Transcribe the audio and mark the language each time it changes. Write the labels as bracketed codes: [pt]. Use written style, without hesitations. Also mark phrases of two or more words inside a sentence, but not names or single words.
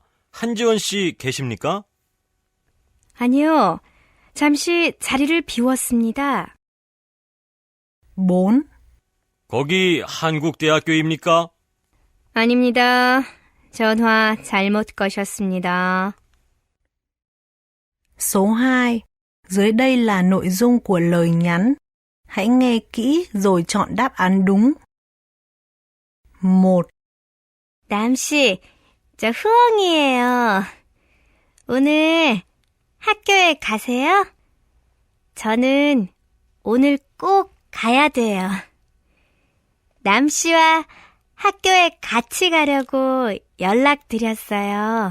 [ko] 한지원 씨 계십니까? 아니요. 잠시 자리를 비웠습니다. 4. 거기 한국대학교입니까? 아닙니다. 전화 잘못 거셨습니다. [vi] Số 2. Dưới đây là nội dung của lời nhắn. Hãy nghe kỹ rồi chọn đáp án đúng. 1. [ko] 남 씨, 저 후엉이에요. 오늘 학교에 가세요? 저는 오늘 꼭 가야 돼요. 남 씨와 학교에 같이 가려고 연락드렸어요.